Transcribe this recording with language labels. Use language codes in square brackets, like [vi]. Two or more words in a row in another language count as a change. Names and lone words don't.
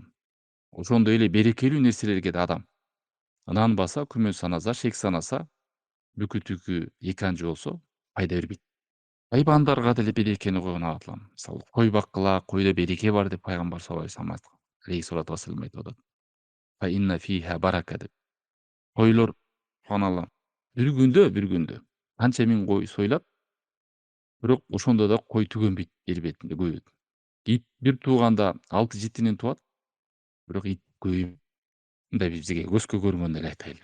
[ky] Ошондой эле берекелүү нерселерге да адам ынанбаса, күмөн санаса, шек санаса, бүкү түкү эки анча болсо пайда бербейт. Хайбандарга деле берекени койгон Алла таалам. Мисалы, кой баккыла, койдо береке бар деп пайгамбар [ar] صلى الله عليه وسلم [ky] айткан. [ar] عليه الصلاة والسلام [ky] айтып атат. [ar] فإن فيها بركة деп. [ky] Койлор, субханалла, бир күндө канча миң кой союлат, бирок ошондо да кой түгөнбөйт жер бетинде, көбөйт. Ит бир тууганда 6-7 тууат, бирок ит көбөйбөйт. Мындай бизге көзгө көрүнгөндөй эле айтайлы.